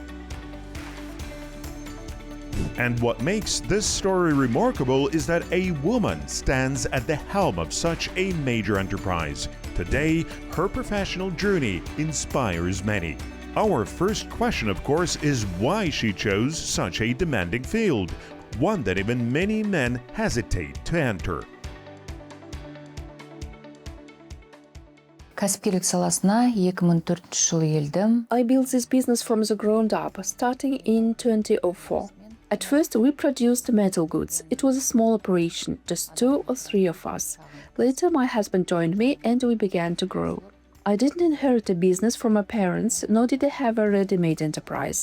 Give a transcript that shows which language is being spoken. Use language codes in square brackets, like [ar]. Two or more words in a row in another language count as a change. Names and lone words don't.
[en] And what makes this story remarkable is that a woman stands at the helm of such a major enterprise. Today, her professional journey inspires many. Our first question, of course, is why she chose such a demanding field, one that even many men hesitate to enter. [kk] Кәсіпкерлік саласына 2004 жылы келдім. [en] I built this business from the ground up, starting in 2004. At first, we produced metal goods. It was a small operation, just 2 or 3 of us. Later, my husband joined me and we began to grow. I didn't inherit a business from my parents, nor did I have a ready-made enterprise.